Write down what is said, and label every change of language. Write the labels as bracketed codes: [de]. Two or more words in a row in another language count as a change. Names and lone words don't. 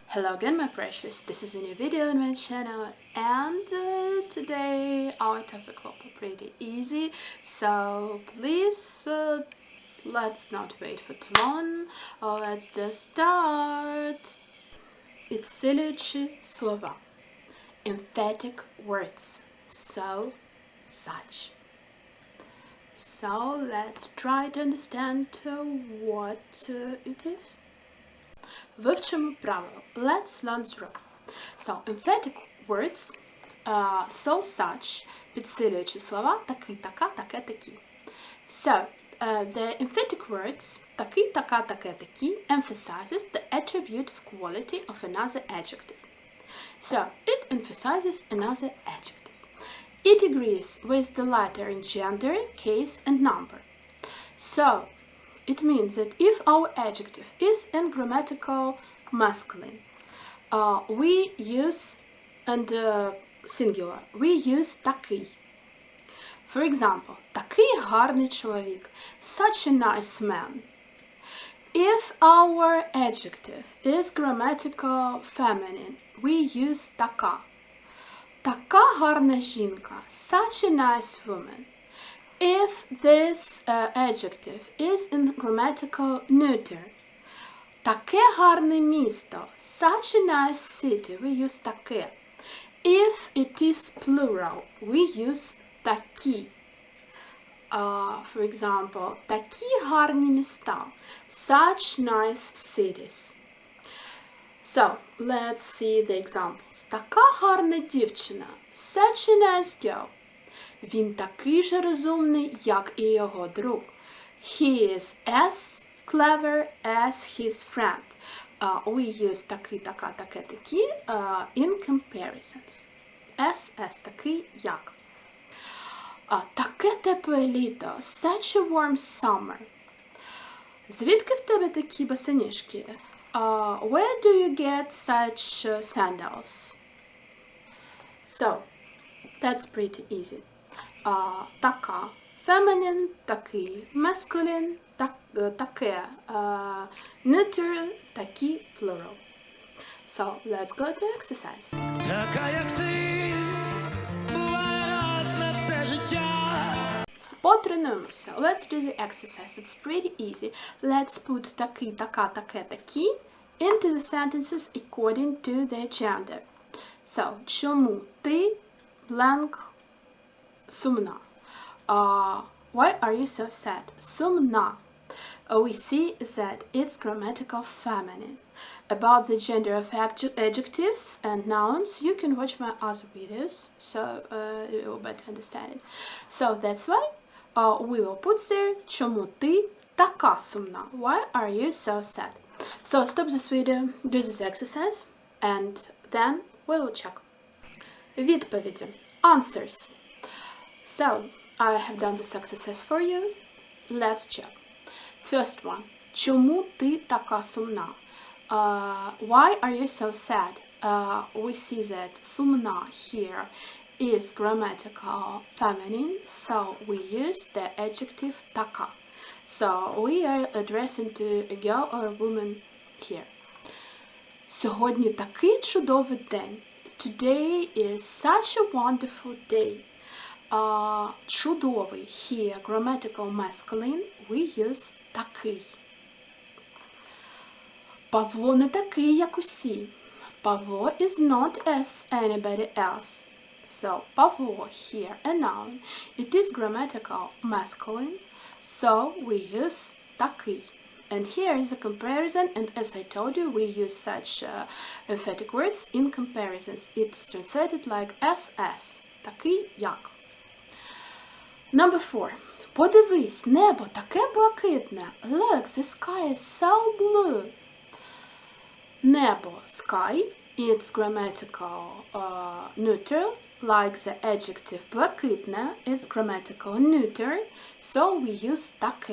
[en] Hello again, my precious. This is a new video on my channel, and today our topic will be pretty easy, so please let's not wait for too long. Let's just start. [uk] Підсилюючі слова. [en] Emphatic words. So, such. So let's try to understand what it is. [uk] Вивчимо правило. [en] Let's learn through. So, emphatic words, so, such, [uk] підсилюючі слова, такий, така, таке, такі. [en] So, the emphatic words, [uk] такий, така, таке, такі, [en] emphasizes the attribute of quality of another adjective. So, it emphasizes another adjective. It agrees with the letter in gender, case, and number. So, it means that if our adjective is in grammatical masculine, we use, and singular, we use такий. For example, [uk] такий гарний чоловік, [en] such a nice man. If our adjective is grammatical feminine, we use така. [uk] Така гарна жінка, [en] such a nice woman. If this adjective is in grammatical neuter, [uk] таке гарне місто, [en] such a nice city, we use таке. If it is plural, we use такі. For example, [uk] такі гарні міста, [en] such nice cities. So, let's see the examples. [uk] Така гарна дівчина, [en] such a nice girl. [uk] Він такий же розумний, як і його друг. [en] He is as clever as his friend. We use [uk] такий, така, таке, такі [en] in comparisons. As, [uk] такий, як. Таке тепле літо. [en] Such a warm summer. [uk] Звідки в тебе такі босоніжки? [en] Where do you get such sandals? So, that's pretty easy. [uk] Така, feminine, такий, masculine, таке, neuter, такі, [en] plural. So, let's go to exercise. [uk] Така, як ти, буває раз на все життя. Потренуємося. [en] Let's do the exercise. It's pretty easy. Let's put [uk] такий, така, таке, такі [en] into the sentences according to their gender. So, [uk] чому ти blank сумна? [en] Why are you so sad? Сумна. We see that it's grammatical feminine. About the gender of adjectives and nouns, you can watch my other videos, so you will better understand it. So that's why we will put there [uk] чому ти така сумна? [en] Why are you so sad? So stop this video, do this exercise, and then we will check. [uk] Відповіді. Answers. [en] So, I have done this exercise for you. Let's check. First one. [uk] Чому ти така сумна? [en] Why are you so sad? We see that сумна here is grammatical feminine, so we use the adjective така. So, we are addressing to a girl or a woman here. [uk] Сьогодні такий чудовий день. [en] Today is such a wonderful day. Чудовий here, grammatical masculine, we use такий. [uk] Павло не такий, як усі. [en] Павло is not as anybody else. So, Павло here, a noun. It is grammatical masculine, so we use такий. And here is a comparison, and as I told you, we use such emphatic words in comparisons. It's translated like as. [uk] Такий, як. [en] Number 4. [uk] Подивись, небо таке блакитне. [en] Look, the sky is so blue. Небо, sky, it's grammatical neuter, like the adjective блакитне, it's grammatical neuter, so we use таке.